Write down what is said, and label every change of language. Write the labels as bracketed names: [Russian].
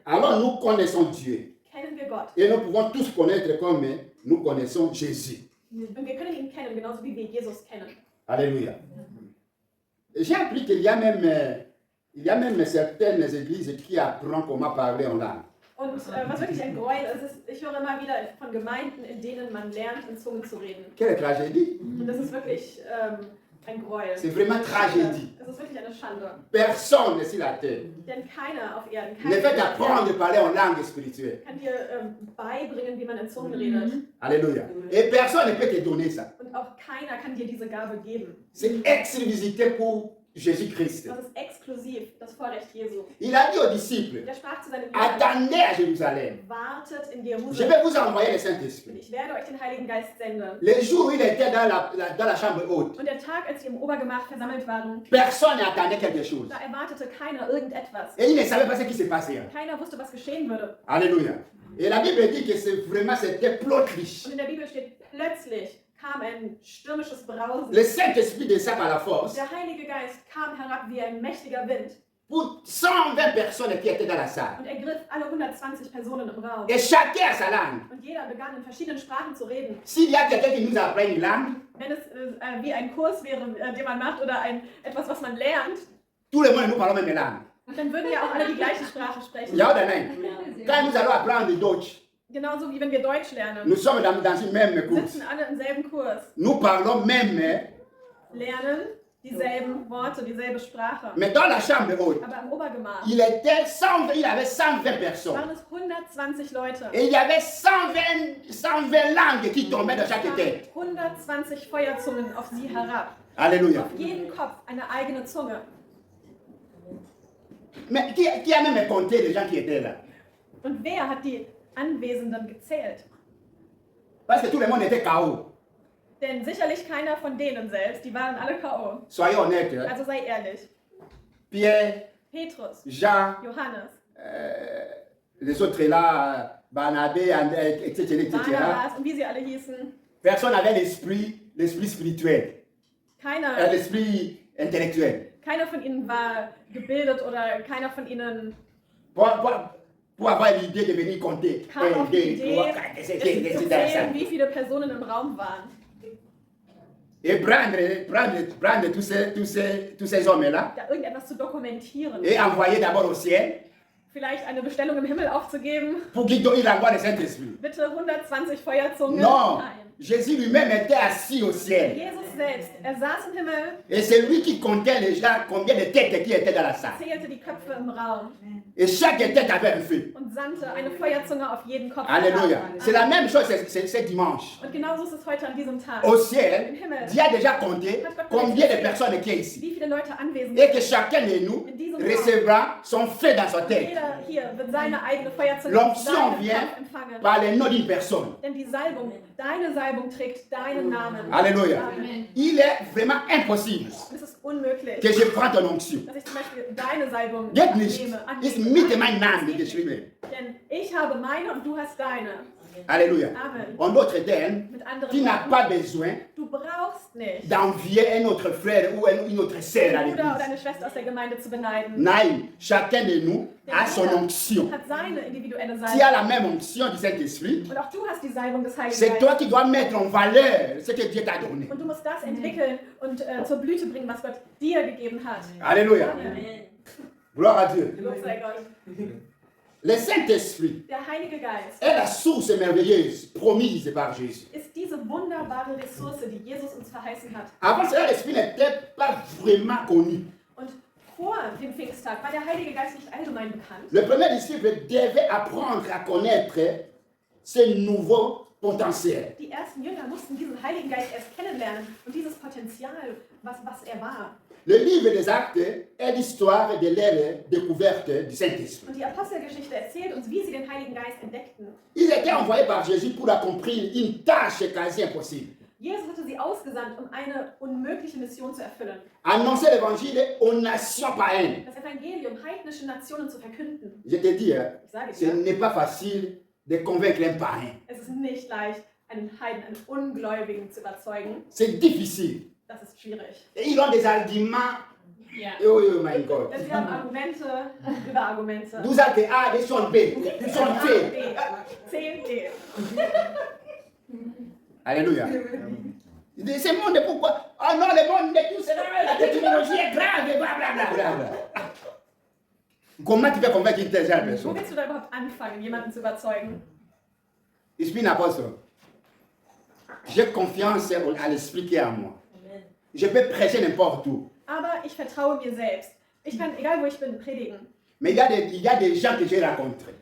[French] alors nous connaissons Dieu. [German] kennen wir Gott. [French] Et nous pouvons tous connaître comme nous connaissons Jésus. [German] Und wir können ihn kennen, genauso wie wir Jesus kennen. [French] Alléluia. J'ai appris qu'il y a même certaines églises qui apprennent comment parler en langue. [German] Und was wirklich ein Gräuel ist, ich höre immer wieder von Gemeinden, in denen man lernt, in Zungen zu reden. [French] Quelle tragédie! [German] Und das ist wirklich ein Gräuel. [French] C'est vraiment tragédie. [German] Es ist wirklich eine Schande. [French] Personne sur la terre [German] Denn keiner auf Erden, [French] ne fait [German] keiner [French] apprendre à parler en langue spirituelle. [German] kann dir beibringen, wie man in Zungen redet. [French] Alléluia. Et personne ne peut te donner ça. [German] Und auch keiner kann dir diese Gabe geben. [French] C'est exclusivité pour Jésus-Christ. [German] Das ist exklusiv, das Vorrecht Jesu. [French] Il a dit aux disciples, [German] Der sprach zu seinen Jüngern, [French] attendez à Jérusalem. [German] wartet in [French] Je [German] Jerusalem. [French] vais vous envoyer le [German] Und [French] Saint-Esprit. [German] ich werde euch den Heiligen Geist senden. [French] Le jour où il était dans la chambre haute, [German] Und der Tag, als sie im Obergemach versammelt waren, [French] personne n'attendait quelque chose. [German] da erwartete keiner irgendetwas. [French] Et il ne savait pas ce qui se passait. [German] Keiner wusste, was geschehen würde. [French] Alléluia. Et la Bible dit que c'était plotlich. [German] Und in der Bibel steht, plötzlich kam ein stürmisches Brausen. [French] Le Saint-Esprit descend par la force [German] Der Heilige Geist kam herab wie ein mächtiger Wind [French] pour 120 personnes qui étaient dans la salle. [German] und ergriff alle 120 Personen im Raum. [French] Et chacun a sa langue. [German] Und jeder begann in verschiedenen Sprachen zu reden. [French] S'il y a quelqu'un qui nous apprend une langue, [German] Wenn es wie ein Kurs wäre, den man macht oder etwas, was man lernt, [French] tout le monde nous parlons même langue. [German] dann würden ja auch alle die gleiche Sprache sprechen. Ja oder nein? [French] Quand nous allons apprendre Deutsch, [German] Genauso wie wenn wir Deutsch lernen. [French] nous sommes dans une même course. [German] Sitzen alle im selben Kurs. [French] Nous parlons même, [German] Lernen dieselben Worte, dieselbe Sprache. [French] mais dans la chambre haute, [German] Aber im Obergemach [French] il avait 120 personnes. [German] waren es 120 Leute. [French] Et il y avait 120 langues qui tombaient dans chaque tête. [German] 120 Feuerzungen auf sie herab. [French] Alléluia. [German] Auf jeden Kopf eine eigene Zunge. [French] Mais qui a même compté les gens qui étaient là? [German] Und wer hat die Anwesenden gezählt? [French] Parce que tout le monde était KO. [German] Denn sicherlich keiner von denen selbst, die waren alle K.O. [French] Soyons honnêtes. Hein? [German] Also sei ehrlich. [French] Pierre, [German] Petrus, [French] Jean, [German] Johannes, [French] les autres là, Barnabé, André, etc. [German] Barnabas und wie sie alle hießen. [French] Personne n'avait l'esprit spirituel, [German] Keiner [French] l'esprit intellectuel. [German] von ihnen war gebildet oder keiner von ihnen [French] Pour avoir l'idée de venir compter. [German] kam auf die [French] 1, 2, 3, [German] Idee, [French] 4, [German] es zu [French] 6, 7, [German] zählen, [French] 8. [German] wie viele Personen im Raum waren. [French] Et prendre tous ces hommes-là [German] Da irgendetwas zu dokumentieren [French] et envoyer d'abord au ciel. [German] vielleicht eine Bestellung im Himmel aufzugeben. [French] pour qu'il donne la voix du Saint-Esprit. [German] Bitte 120 Feuerzungen. [French] Non, [German] Nein. [French] Jésus lui-même était assis au ciel. [German] Jesus selbst, er saß im Himmel, [French] Et c'est lui qui comptait les gens, combien de têtes qui étaient dans la salle. [German] zählte die Köpfe im Raum [French] Et chaque tête avait un feu. [German] und sandte eine Feuerzunge auf jeden Kopf. [French] Alléluia. C'est la même chose c'est dimanche. [German] Und genauso ist es heute an diesem Tag. [French] Au ciel, Dieu a déjà compté combien de personnes qui est ici. [German] Wie viele Leute anwesend [French] Et [German] sind. [French] que chacun de nous recevra son feu dans sa tête. [German] Jeder hier wird seine eigene Feuerzunge [French] L'onction [German] auf seinen [French] vient [German] Kopf empfangen. [French] par le nom d'une personne. [German] Denn die Salbung, deine Salbung trägt deinen Namen. [French] Alléluia. Amen. Il est vraiment impossible [German] Es ist unmöglich, [French] que je prenne ton onction. [German] dass ich zum Beispiel deine Salbung Geht nicht. annehme. Ist mit meinem Namen geschrieben. Denn ich habe meine und du hast deine. [French] Alléluia. Amen. En d'autres termes, [German] Mit anderen [French] tu n'as [German] Worten, [French] pas besoin [German] du brauchst nicht, [French] d'envier un autre frère ou une autre sœur à [German] einen Bruder oder [French] l'église. [German] eine Schwester aus der Gemeinde zu beneiden. [French] Non, chacun de nous a son onction. [German] Hat seine individuelle [French] Tu as [German] Salbung. [French] la même onction du Saint-Esprit. [German] Und auch du hast die Salbung des Heiligen [French] C'est toi [German] Geistes. [French] qui dois mettre en valeur ce que Dieu t'a donné. [German] Und du musst das entwickeln und zur Blüte bringen, was Gott dir gegeben hat. [French] Alléluia. Amen. Gloire à Dieu. [German] Lob sei Gott. [French] Le Saint-Esprit [German] Der Heilige Geist [French] est la source merveilleuse promise par Jésus. [German] ist diese wunderbare Ressource, die Jesus uns verheißen hat. [French] Avant cela, l'Esprit n'était pas vraiment connu. [German] Und vor dem Pfingsttag war der Heilige Geist nicht allgemein bekannt. [French] Le premier disciple devait apprendre à connaître ce nouveau potentiel. [German] Die ersten Jünger mussten diesen Heiligen Geist erst kennenlernen und dieses Potenzial, was er war. [French] Le livre des Actes est l'histoire de leur découverte du Saint-Esprit. [German] Und die Apostelgeschichte erzählt uns, wie sie den Heiligen Geist entdeckten. [French] Ils étaient envoyés par Jésus pour accomplir une tâche quasi impossible. [German] Jesus hatte sie ausgesandt, um eine unmögliche Mission zu erfüllen. [French] Annoncer l'évangile aux nations païennes. [German] Das Evangelium heidnischen Nationen zu verkünden. [French] Je te dis, hein, [German] Ich sage [French] ce [German] dir, [French] n'est pas facile de convaincre un païen. [German] es ist nicht leicht, einen Heiden, einen Ungläubigen zu überzeugen. [French] C'est difficile. [German] Das ist schwierig. [French] Et ils ont des arguments. [German] Ja. [English] Oh, oh my God. [German] Denn sie haben Argumente über Argumente. [French] Nous avons A, ils sont B, ils sont A, C. B, C, D. Alléluia. Ce monde, pourquoi? Oh non, le monde de tout cela, la technologie est grave, blablabla. Comment tu peux convaincre une telle [German] Wo [French] personne? [German] willst du da überhaupt anfangen, jemanden zu überzeugen? [French] Je suis un apôtre. J'ai confiance à l'esprit qui est en moi. Je peux prêcher n'importe où. [German] Aber ich vertraue mir selbst. Ich kann, egal wo ich bin, predigen. [French] Mais il y a des gens que j'ai rencontrés.